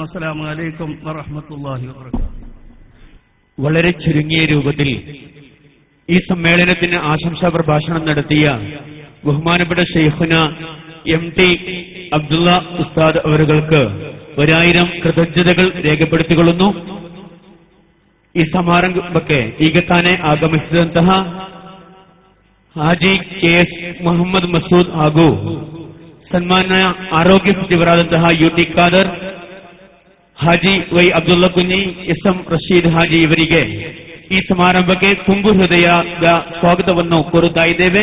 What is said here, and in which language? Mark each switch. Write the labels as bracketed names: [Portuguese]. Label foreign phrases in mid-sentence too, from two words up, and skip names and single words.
[Arabic] السلام عليكم ورحمة الله وبركاته. [Malayalam] വളരെ ചുരുങ്ങിയ രൂപത്തിൽ ഈ സമ്മേളനത്തിന് ആശംസാ പ്രഭാഷണം നടത്തിയ ബഹുമാനപ്പെട്ട ശൈഖുന MT അബ്ദുള്ള ഉസ്താദ് അവർക്ക് 1000 ಕೃತಜ್ಞತೆകൾ രേഖപ്പെടുത്തിക്കൊള്ളുന്നു. [Kannada] ಈ ಸಮಾರಂಭಕ್ಕೆ ಈಗ ತಾನೇ ಆಗಮಿಸಿದಂತಹ ಹಾಜಿ KS ಮೊಹಮ್ಮದ್ ಮಸೂದ್ ಹಾಗೂ ಸನ್ಮಾನ್ಯ ಆರೋಗ್ಯ ಸಚಿವರಾದಂತಹ UT ಖಾದರ್, ಹಾಜಿ ವೈ ಅಬ್ದುಲ್ಲಾ ಕುഞ്ഞി, SM ರಶೀದ್ ಹಾಜಿ ಇವರಿಗೆ ಈ ಸಮಾರಂಭಕ್ಕೆ ತುಂಬು ಹೃದಯದ ಸ್ವಾಗತವನ್ನು ಕೋರುತ್ತಾ ಇದ್ದೇವೆ.